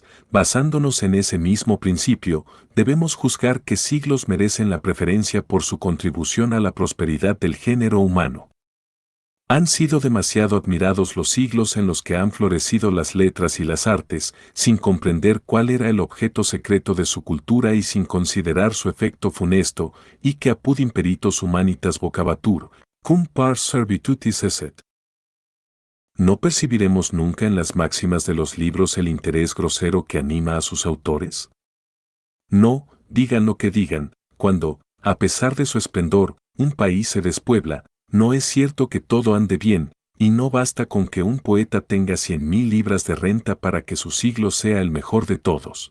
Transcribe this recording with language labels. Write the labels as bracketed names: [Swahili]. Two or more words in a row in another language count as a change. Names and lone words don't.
[Spanish] Basándonos en ese mismo principio, debemos juzgar qué siglos merecen la preferencia por su contribución a la prosperidad del género humano. Han sido demasiado admirados los siglos en los que han florecido las letras y las artes, sin comprender cuál era el objeto secreto de su cultura y sin considerar su efecto funesto, y que [Latin] apud imperitos humanitas vocabatur, cum pars servitutis esset. [Spanish] ¿No percibiremos nunca en las máximas de los libros el interés grosero que anima a sus autores? No, digan lo que digan, cuando, a pesar de su esplendor, un país se despuebla, no es cierto que todo ande bien, y no basta con que un poeta tenga 100.000 libras de renta para que su siglo sea el mejor de todos.